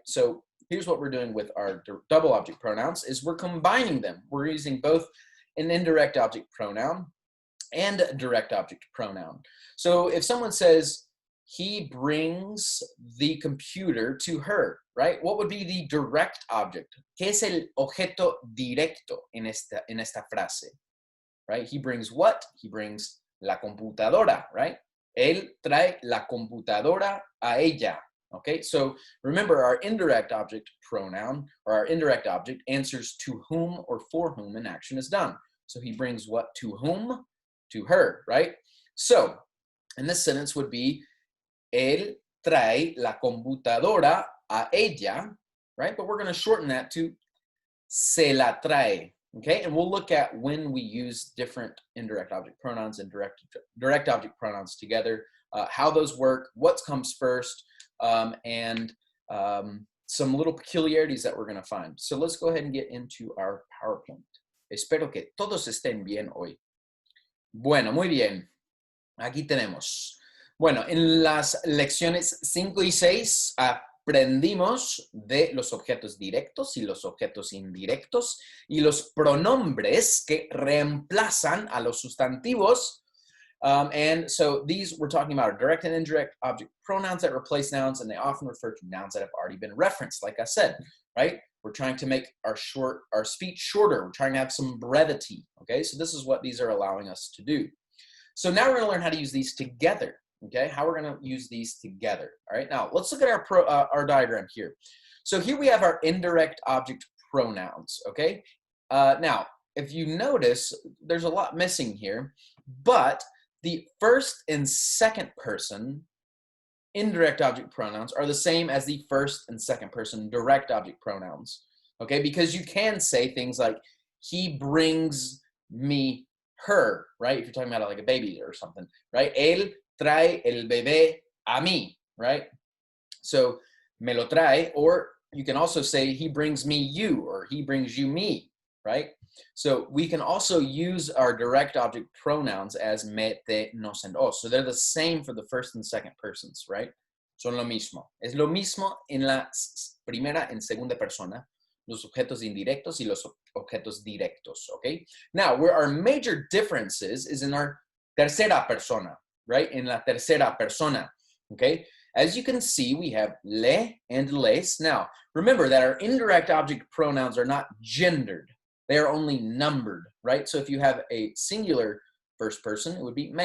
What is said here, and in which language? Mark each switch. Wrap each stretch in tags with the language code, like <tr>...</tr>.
<en>So here's what we're doing with our double object pronouns is we're combining them. We're using both an indirect object pronoun and a direct object pronoun. So if someone says, he brings the computer to her, right? What would be the direct object?</en> <es>¿Qué es el objeto directo en esta frase?</es> <en>Right? He brings what? He brings</en> <es>la computadora, right? Él trae la computadora a ella.</es> <en>Okay, so remember our indirect object pronoun or our indirect object answers to whom or for whom an action is done. So he brings what to whom? To her, right? So in this sentence would be,</en> <es>él trae la computadora a ella,</es> <en>right? But we're going to shorten that to</en> <es>se la trae,</es> <en>okay? And we'll look at when we use different indirect object pronouns and direct object pronouns together, how those work, what comes first, and some little peculiarities that we're going to find. So let's go ahead and get into our PowerPoint.</en> <es>Espero que todos estén bien hoy. Bueno, muy bien. Aquí tenemos. Bueno, en las lecciones 5 y 6 aprendimos de los objetos directos y los objetos indirectos y los pronombres que reemplazan a los sustantivos.</es> <en>And so these, we're talking about direct and indirect object pronouns that replace nouns, and they often refer to nouns that have already been referenced, like I said, right? We're trying to make our speech shorter. We're trying to have some brevity, okay? So this is what these are allowing us to do. So now we're gonna learn how to use these together, okay? How we're gonna use these together, all right? Now, let's look at our diagram here. So here we have our indirect object pronouns, okay? Now, if you notice, there's a lot missing here, but the first and second person indirect object pronouns are the same as the first and second person direct object pronouns, okay? Because you can say things like, he brings me her, right? If you're talking about like a baby or something, right?</en> <es>Él trae el bebé a mí, right?</es> <en>So,</en> <es>me lo trae,</es> <en>or you can also say, he brings me you, or he brings you me, right? So we can also use our direct object pronouns as me, te, nos, and os. So they're the same for the first and second persons, right?</en> <es>Son lo mismo. Es lo mismo en la primera y segunda persona, los objetos indirectos y los objetos directos, okay?</es> <en>Now, where our major differences is in our tercera persona, right?</en> <es>En la tercera persona,</es> <en>okay? As you can see, we have le and les. Now, remember that our indirect object pronouns are not gendered. They are only numbered, right? So if you have a singular first person, it would be me.</en>